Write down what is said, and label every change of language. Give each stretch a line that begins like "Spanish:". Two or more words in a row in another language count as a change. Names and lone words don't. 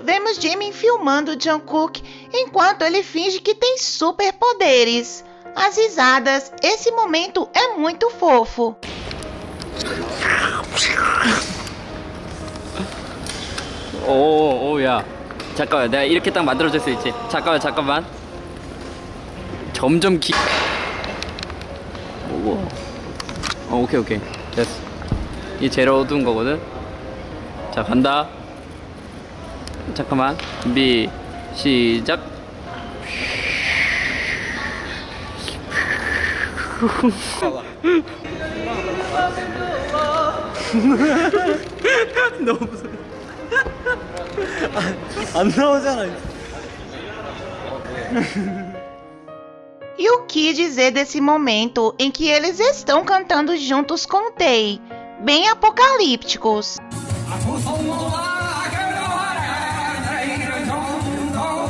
Portuguese: vemos Jimin filmando o Jungkook enquanto ele finge que tem superpoderes. As risadas, esse momento é muito fofo.
Korean: 야. 잠깐만, 내가 이렇게 딱 만들어줄 수 있지. 잠깐만. 점점 오케이. 됐어. 이게 제일 어두운 거거든. 자, 간다. 잠깐만. 준비, 시작. 너무 무서워. 안 나오잖아.
Portuguese: E o que dizer desse momento em que eles estão cantando juntos com Tae, bem apocalípticos.